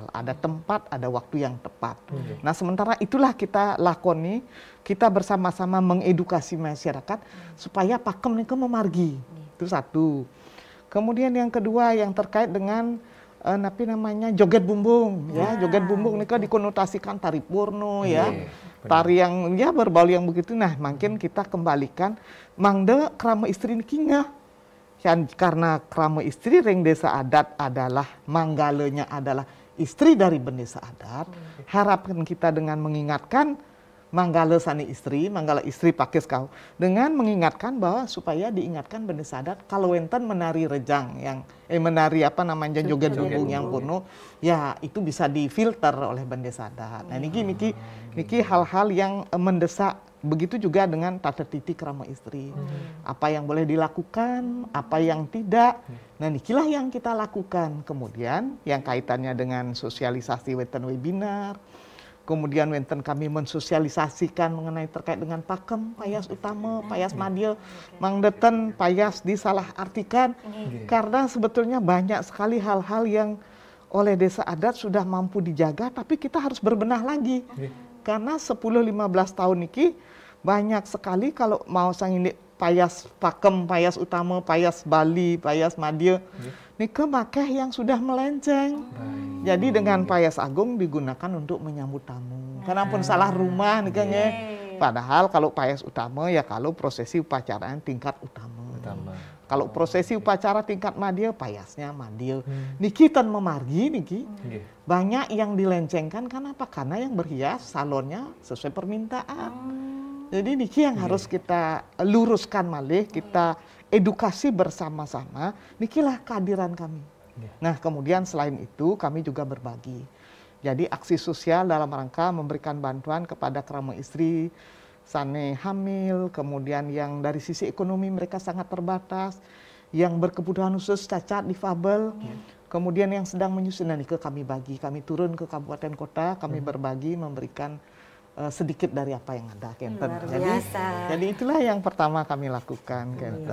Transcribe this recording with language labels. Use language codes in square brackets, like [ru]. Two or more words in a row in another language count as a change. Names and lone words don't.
[id] Ada tempat, ada waktu yang tepat. Nah, sementara itulah kita lakoni, kita bersama-sama mengedukasi masyarakat supaya pakem ini memargi. Itu satu. Kemudian yang kedua yang terkait dengan joget bumbung, ya, joget bumbung ini kan dikonotasikan tari purno, ya. Tari yang ya berbau yang begitu. Nah, makin kita kembalikan mangde Krama Istri nikingah. Karena Krama Istri ring desa adat adalah manggalenya adalah istri dari bendesa adat. Harapkan kita dengan mengingatkan manggala sani istri, manggala istri Pakis kau, dengan mengingatkan bahwa supaya diingatkan bendesa adat kalau enten menari rejang yang menari joget bumbung yang kuno, ya itu bisa difilter oleh bendesa adat. Nah, niki hal-hal yang mendesak. Begitu juga dengan tata titi Krama Istri. Apa yang boleh dilakukan, apa yang tidak. Nah, nikilah yang kita lakukan. Kemudian yang kaitannya dengan sosialisasi webinar, Kemudian wenten kami mensosialisasikan mengenai terkait dengan pakem, payas utama, payas madya, mangdeten payas disalahartikan. Karena sebetulnya banyak sekali hal-hal yang oleh desa adat sudah mampu dijaga, tapi kita harus berbenah lagi. Karena 10-15 tahun ini banyak sekali kalau mau sang ini payas pakem, payas utama, payas Bali, payas madya, nika makeh yang sudah melenceng. Jadi dengan payas agung digunakan untuk menyambut tamu. Karena pun salah rumah nika Padahal kalau payas utama ya kalau prosesi upacaraan tingkat utama. Kalau prosesi upacara tingkat madya, payasnya madya. [ban] Niki tan memargi niki. [id] Banyak yang dilencengkan karena apa? Karena yang berhias salonnya sesuai permintaan. Jadi niki yang harus kita luruskan malih, kita edukasi bersama-sama. Nikilah kehadiran kami. Nah, kemudian selain itu kami juga berbagi. Jadi aksi sosial dalam rangka memberikan bantuan kepada kerama istri, sane hamil, kemudian yang dari sisi ekonomi mereka sangat terbatas, yang berkebutuhan khusus cacat, difabel, kemudian yang sedang menyusun. Nah, kami bagi, kami turun ke kabupaten kota, kami berbagi, memberikan sedikit dari apa yang ada, Kenten. Jadi itulah yang pertama kami lakukan, Kenten.